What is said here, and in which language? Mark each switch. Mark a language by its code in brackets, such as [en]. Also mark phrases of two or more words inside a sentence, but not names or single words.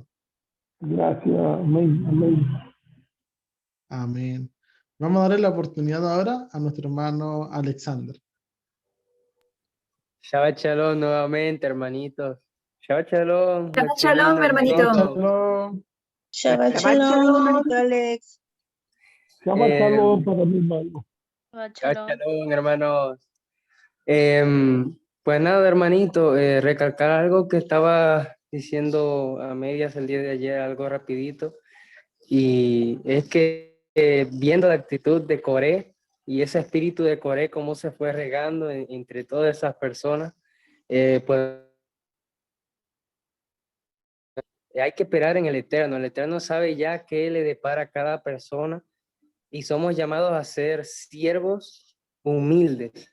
[es] Gracias. Amén. Amén. Amén. Vamos a darle la oportunidad ahora a nuestro hermano Alexander. [he] שבת שלום [es] nuevamente, hermanitos. [he] שבת שלום, [es] Shabbat nuestro shalom, lindo hermanito. hermanito. Shalom. Shabbat Shabbat shalom, shalom. Alex. Shabbat Eh, shalom para mi hermano. [he] שבת שלום, hermanos. [es] Pues nada, hermanito, recalcar algo que estaba diciendo a medias el día de ayer, algo rapidito, y es que viendo la actitud de Coré y ese espíritu de Coré, cómo se fue regando entre todas esas personas, pues hay que esperar en el Eterno sabe ya qué le depara a cada persona y somos llamados a ser siervos humildes.